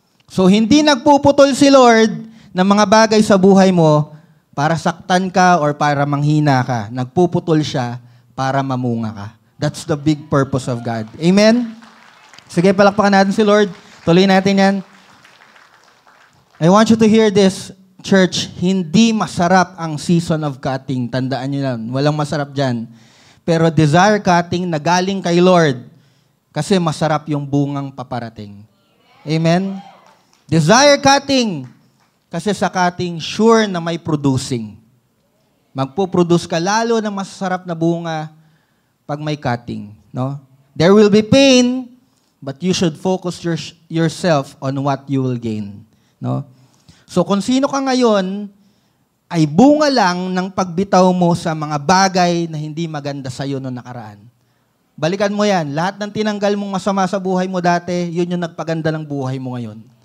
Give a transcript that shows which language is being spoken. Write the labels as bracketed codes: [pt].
[tl] So, hindi nagpuputol si Lord ng mga bagay sa buhay mo para saktan ka or para manghina ka. Nagpuputol siya para mamunga ka. [en] That's the big purpose of God. [tl] Amen? Sige, palakpakan natin si Lord. Tuloy natin yan. [en] I want you to hear this, church. [tl] Hindi masarap ang season of cutting. Tandaan nyo lang. Walang masarap dyan. Pero desire cutting na galing kay Lord kasi masarap yung bungang paparating. Amen? Desire cutting kasi sa cutting, sure na may producing. Magpo-produce ka lalo ng masarap na bunga pag may cutting. No? [en] There will be pain, but you should focus yourself on what you will gain. [tl] No? So kung sino ka ngayon, ay bunga lang ng pagbitaw mo sa mga bagay na hindi maganda sa iyo noong nakaraan. Balikan mo yan. Lahat ng tinanggal mong masama sa buhay mo dati, yun yung nagpaganda ng buhay mo ngayon.